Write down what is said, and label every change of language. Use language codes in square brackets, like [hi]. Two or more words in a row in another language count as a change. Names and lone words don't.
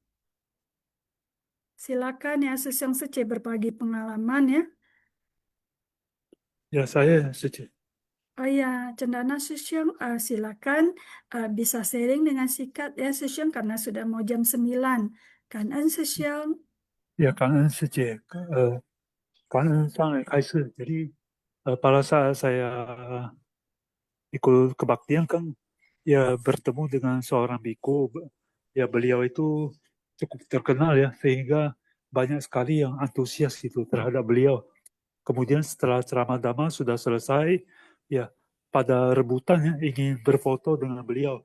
[id] Silakan ya Sesiong saja berbagi pengalaman ya. Ya, saya setuju. Oh ya, Cendana Sesiong, silakan bisa sharing dengan singkat ya Sesiong karena sudah mau jam 9. Kan Sesiong. Ya, [zh] 感恩上来开示. [id] Jadi pada saat saya ikut kebaktian kan, ya bertemu dengan seorang biku. Ya beliau itu cukup terkenal ya, sehingga banyak sekali yang antusias itu terhadap beliau. Kemudian setelah ceramah Dhamma sudah selesai, ya pada rebutan ya ingin berfoto dengan beliau.